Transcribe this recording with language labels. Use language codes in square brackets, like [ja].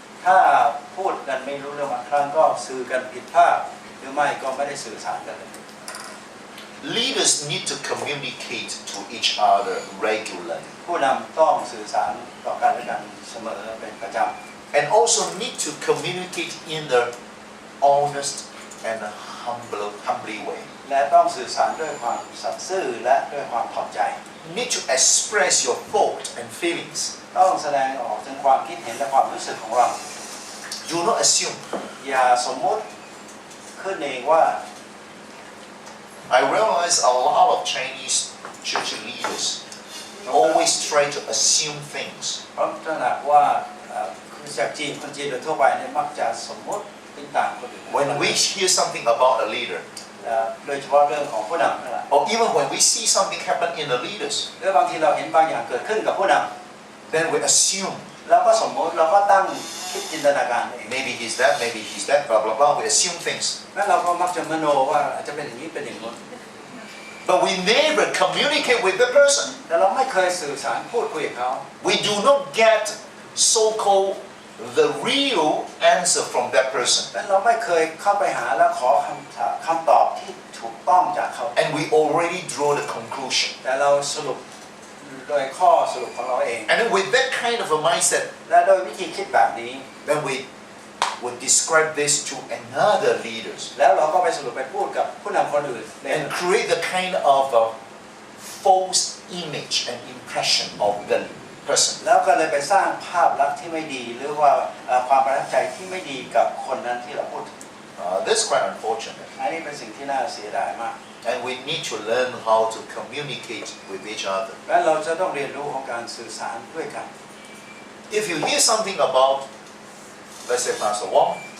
[th] ถ้าพูดกันไม่รู้เรื่องบางครั้งก็สื่อกันผิดพลาดหรือไม่ก็ไม่ได้สื่อสารกันเลย [en] Leaders need to communicate to each other regularly [th] ผู้นำต้องสื่อสารต่อกันและกันเสมอเป็นประจำ [en] and also need to communicate in the honest and humbly way. [th] และต้องสื่อสารด้วยความสัตย์ซื่อและด้วยความถ่อมใจ [en] Need to express your thought and feelings. [th] ต้องแสดงออกถึงความคิดเห็นและความรู้สึกของเรา [en] Do not assume. [th] อย่าสมมติขึ้นเองว่า [en] I realize a lot of Chinese church leaders always try to assume things. [th] เพราะตระหนักว่าคริสตจักรจีนคนจีนโดยทั่วไปเนี่ยมักจะสมมติเป็นต่างคนอื่น [en] When we hear something about a leader, [th] โดยเฉพาะเรื่องของผู้นำนั่นแหละ [en] or even when we see something happen in the leaders, [th] หรือบางทีเราเห็นบางอย่างเกิดขึ้นกับผู้น [en] then we assume [th] ำแล้วก็สมมติเราก็ตั้งคิดจินตนาการเอง [en] maybe he's that, blah blah blah. We assume things, [th] แล้วเราก็มักจะมโนว่าอาจจะเป็นอย่างนี้เป็นอย่างนู้น [en] but we never communicate with the person. [th] แต่เราไม่เคยสื่อสารพูดคุยกับเขา [en] We do not get so-called the real answer from that person, [th] และเราไม่เคยเข้าไปหาและขอคำตอบที่ถูกต้องจากเขา [en] and we already draw the conclusion. [th] แต่เราสรุปโดยข้อสรุปของเราเอง [en] And then with that kind of a mindset, [th] และโดยวิธีคิดแบบนี้ [en] then we would describe this to another leaders [th] แล้วเราก็ไปสรุปไปพูดกับผู้นำคนอื่น [en] and create the kind of a false image and impression of the person. [th] แล้วก็เลยไปสร้างภาพลักษณ์ที่ไม่ดีหรือว่าความประทับใจที่ไม่ดีกับคนนั้นที่เราพูดถึง [en] This is quite unfortunate. [th] อันนี้เป็นสิ่งที่น่าเสียดายมาก [en] And we need to learn how to communicate with each other. [th] และเราจะต้องเรียนรู้ของการสื่อสารด้วยกัน [en] If you hear something about, let's say Pastor Wong,